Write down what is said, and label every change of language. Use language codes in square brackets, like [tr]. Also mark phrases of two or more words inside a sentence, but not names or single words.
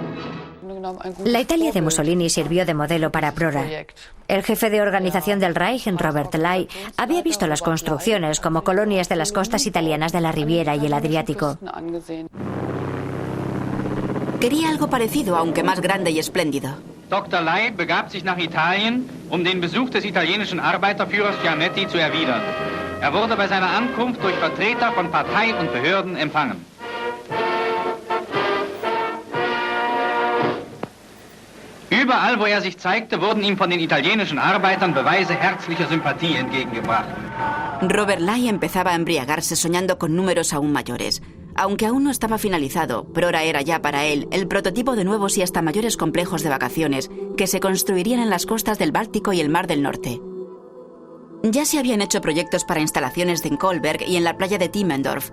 [es] La Italia de Mussolini sirvió de modelo para Prora. El jefe de organización del Reich, Robert Lai, había visto las construcciones como colonias de las costas italianas de la Riviera y el Adriático. Quería algo parecido, aunque más grande y espléndido. [de] Dr. Lai begab sich nach Italien, den Besuch des italienischen Arbeiterführers Giannetti zu erwidern. Wurde bei seiner Ankunft durch Vertreter von Partei und Behörden empfangen. Überall, wo sich zeigte, wurden ihm von den italienischen Arbeitern Beweise herzlicher Sympathie entgegengebracht. [es] Robert Lai empezaba a embriagarse soñando con números aún mayores. Aunque aún no estaba finalizado, Prora era ya para él el prototipo de nuevos y hasta mayores complejos de vacaciones que se construirían en las costas del Báltico y el Mar del Norte. Ya se habían hecho proyectos para instalaciones en Kolberg y en la playa de Timmendorf.